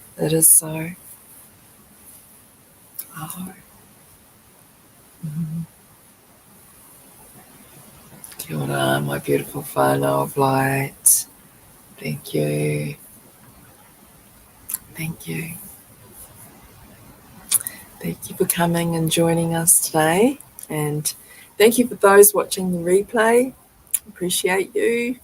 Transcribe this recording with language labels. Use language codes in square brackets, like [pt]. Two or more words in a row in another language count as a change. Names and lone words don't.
[en] It is so. Oh. [mi] Kia ora, [en] my beautiful whānau of light. Thank you. Thank you. Thank you for coming and joining us today. And thank you for those watching the replay. Appreciate you.